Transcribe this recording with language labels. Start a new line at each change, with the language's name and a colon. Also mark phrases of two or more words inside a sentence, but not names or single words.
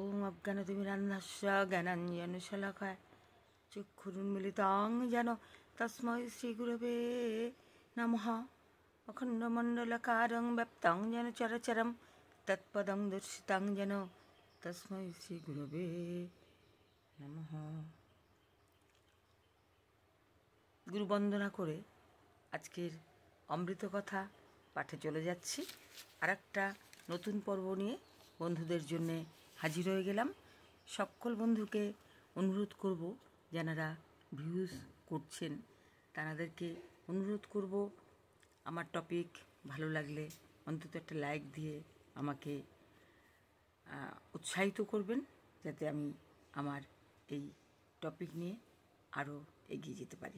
Sanskrit: অজ্ঞানতিমিরান্ধস্য জ্ঞানাঞ্জনশলাকায় চক্ষুरुन्मीलितं येन तस्मै श्रीगुरवे नमः। अखण्डमण्डलाकारं व्याप्तं येन चराचरं तत्पदं दर्शितं येन तस्मै श्रीगुरवे नमः।
Bangla: গুরুবন্দনা করে আজকের অমৃত কথা পাঠে চলে যাচ্ছি। আর একটা নতুন পর্ব নিয়ে বন্ধুদের জন্যে হাজির হয়ে গেলাম। সকল বন্ধুকে অনুরোধ করব, যারা ভিউজ করছেন তাদেরকে অনুরোধ করব, আমার টপিক ভালো লাগলে অন্তত একটা লাইক দিয়ে আমাকে উৎসাহিত করবেন, যাতে আমি আমার এই টপিক নিয়ে আরও এগিয়ে যেতে পারি।